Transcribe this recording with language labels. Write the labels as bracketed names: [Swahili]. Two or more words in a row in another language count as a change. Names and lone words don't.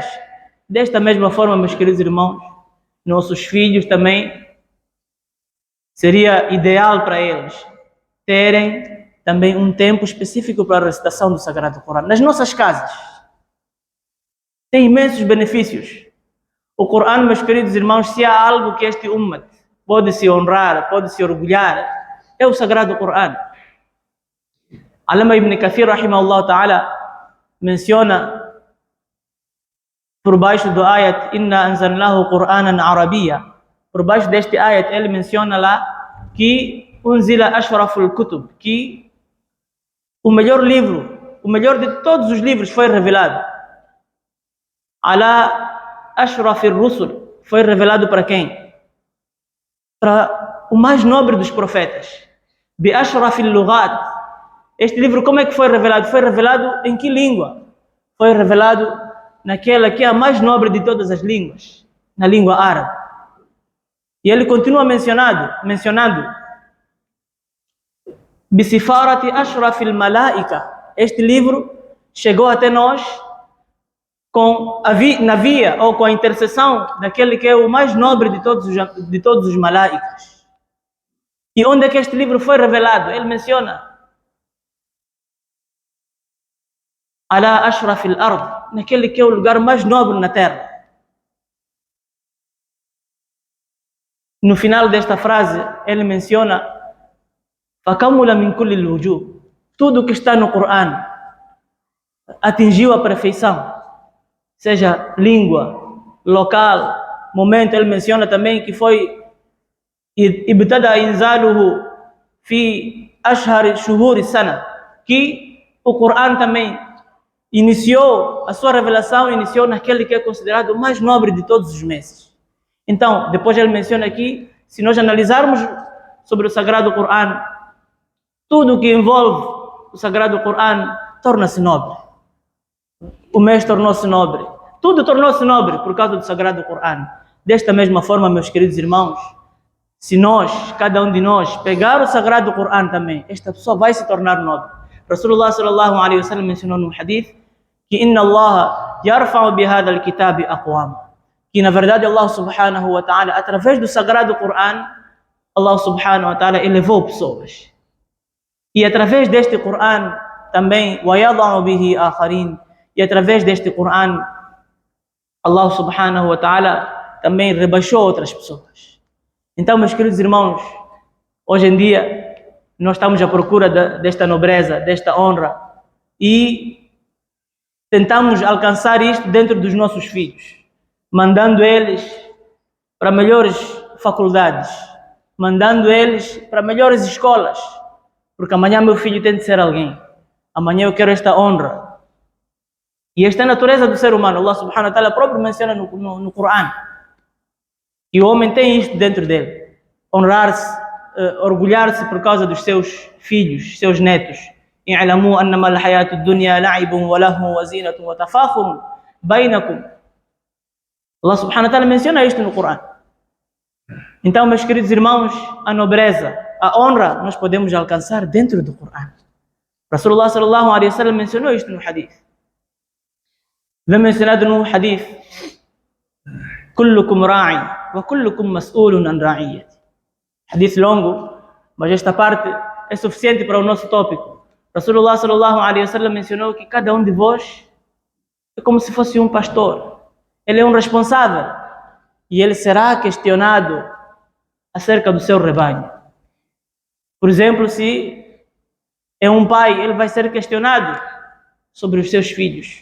[Portuguese] Desta mesma forma, meus queridos irmãos, nossos filhos também, seria ideal para eles terem também um tempo específico para a recitação do Sagrado Corão. Nas nossas casas, tem imensos benefícios. O Corão, meus queridos irmãos, se há algo que este ummat pode se honrar, pode se orgulhar, é o Sagrado Corão. Alama Ibn Kathir, [Arabic] رحمه الله تعالى, [Portuguese] menciona por baixo do ayat [Arabic] إنا أنزلناه قرآنا عربيا. [Portuguese] Por baixo deste ayat, ele menciona lá que [Arabic] أنزل أشرف الكتب, [Portuguese] que o melhor livro, o melhor de todos os livros foi revelado. [Arabic] على أشرف الرسل, [Portuguese] foi revelado para quem? Para o mais nobre dos profetas. [Arabic] بأشرف اللغات. [Portuguese] Este livro como é que foi revelado? Foi revelado em que língua? Foi revelado naquela que é a mais nobre de todas as línguas, na língua árabe. E ele continua mencionando [Arabic] بسفارة أشرف الملائكة. [Portuguese] Este livro chegou até nós na via ou com a intercessão daquele que é o mais nobre de todos os malaicas. E onde é que este livro foi revelado? Ele menciona [Arabic] على أشرف الأرض, [Portuguese] naquele que é o lugar mais nobre na terra. No final desta frase, ele menciona [Arabic] فكمل من كل الوجوه. [Portuguese] Tudo que está no Corão atingiu a perfeição, seja língua, local, momento. Ele menciona também que foi [Arabic] ابتدأ إنزاله في أشهر شهور السنة, [Portuguese] que o Corão também iniciou a sua revelação, iniciou naquele que é considerado o mais nobre de todos os meses. Então, depois ele menciona aqui, se nós analisarmos sobre o Sagrado Corão, tudo que envolve o Sagrado Corão torna-se nobre. O mês tornou-se nobre. Tudo tornou-se nobre por causa do Sagrado Corão. Desta mesma forma, meus queridos irmãos, se nós, cada um de nós, pegar o Sagrado Corão também, esta pessoa vai se tornar nobre. Rasulullah [Arabic] صلى الله عليه وسلم [Portuguese] mencionou no hadith que [Arabic] إن الله يرفع بهذا الكتاب أقواما. [Portuguese] Que na verdade Allah [Arabic] سبحانه وتعالى, [Portuguese] através do Sagrado Corão, Allah [Arabic] سبحانه وتعالى [Portuguese] elevou pessoas. E através deste Corão também, [Arabic] وَيَضَعُ بِهِ آخَرِينَ, [Portuguese] e através deste Corão, Allah [Arabic] سبحانه وتعالى [Portuguese] também rebaixou outras pessoas. Então, meus queridos irmãos, hoje em dia, Nós estamos à procura desta nobreza, desta honra, e tentamos alcançar isto dentro dos nossos filhos, mandando eles para melhores faculdades, mandando eles para melhores escolas, porque amanhã meu filho tem de ser alguém, amanhã eu quero esta honra. E esta é a natureza do ser humano. Allah [Arabic] سبحانه وتعالى [Portuguese] próprio menciona no Coran que o homem tem isto dentro dele, honrar-se, orgulhar-se por causa dos seus filhos, seus netos. [Arabic] اعلموا أنما الحياة الدنيا لعب ولهو وزينة وتفاخر بينكم. [Portuguese] Allah [Arabic] سبحانه وتعالى [Portuguese] menciona isto no Coran. Então, meus queridos irmãos, a nobreza, a honra, nós podemos alcançar dentro do Coran. Rasulullah [Arabic] صلى الله عليه وسلم [Portuguese] mencionou isto no hadith. Vem mencionado no hadith: [Arabic] كلكم راع وكلكم مسؤول عن رعيته. [Portuguese] Hadith longo, mas esta parte é suficiente para o nosso tópico. Rasulullah [Arabic] صلى الله عليه وسلم [Portuguese] mencionou que cada um de vós é como se fosse um pastor. Ele é um responsável e ele será questionado acerca do seu rebanho. Por exemplo, se é um pai, ele vai ser questionado sobre os seus filhos.